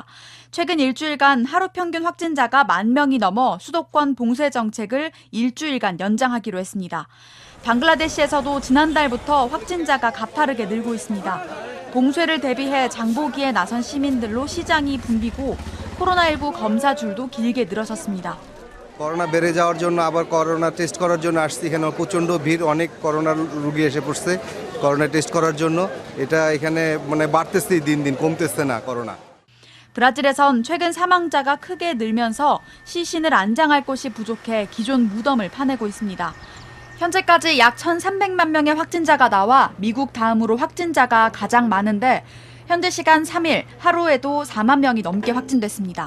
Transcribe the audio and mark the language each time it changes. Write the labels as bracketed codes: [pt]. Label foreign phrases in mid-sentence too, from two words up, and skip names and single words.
[ko] 최근 일주일간 하루 평균 확진자가 1만 명이 넘어 수도권 봉쇄 정책을 일주일간 연장하기로 했습니다. 방글라데시에서도 지난달부터 확진자가 가파르게 늘고 있습니다. 봉쇄를 대비해 장보기에 나선 시민들로 시장이 붐비고 코로나19 검사 줄도 길게 늘어섰습니다. [bn] করোনা বেড়ে যাওয়ার জন্য আবার করোনা টেস্ট করার জন্য আসছি এখানে প্রচণ্ড ভিড় অনেক করোনা রোগী এসে পড়ছে করোনা টেস্ট করার জন্য এটা এখানে মানে বাড়তেছে দিন দিন কমতেছে না করোনা. [ko] 브라질에선 최근 사망자가 크게 늘면서 시신을 안장할 곳이 부족해 기존 무덤을 파내고 있습니다. 현재까지 약 1,300만 명의 확진자가 나와 미국 다음으로 확진자가 가장 많은데 현재 시간 3일 하루에도 4만 명이 넘게 확진됐습니다.